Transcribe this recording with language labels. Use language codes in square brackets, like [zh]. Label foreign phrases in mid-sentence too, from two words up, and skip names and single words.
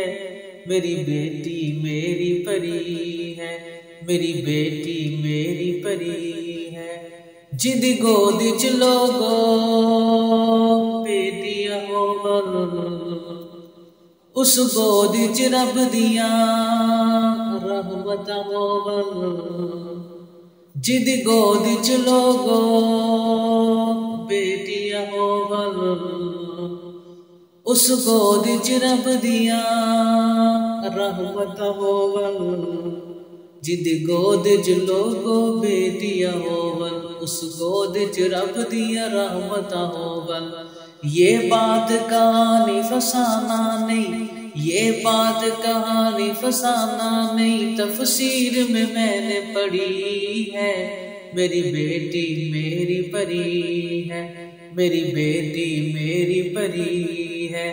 [ur] میری بیٹی میری پری ہے، میری بیٹی میری پری ہے۔ [pa] جد گود چ لوگوں بیٹیاں ہوون، اس گود چ رب دیاں رحمتاں ہوون۔ جد گود چ لوگوں بیٹیاں ہوون، اس گود چ رب دیاں رحمتاں ہوون۔ جد گود چ لوگوں بیٹیاں ہوون، اس گود چ رب دیاں رحمتاں ہوون۔ [ur] یہ بات کہانی فسانہ نہیں، یہ بات کہانی فسانہ نہیں، تفسیر میں نے پڑھی ہے۔ میری بیٹی میری پری ہے، میری بیٹی میری پری ہے۔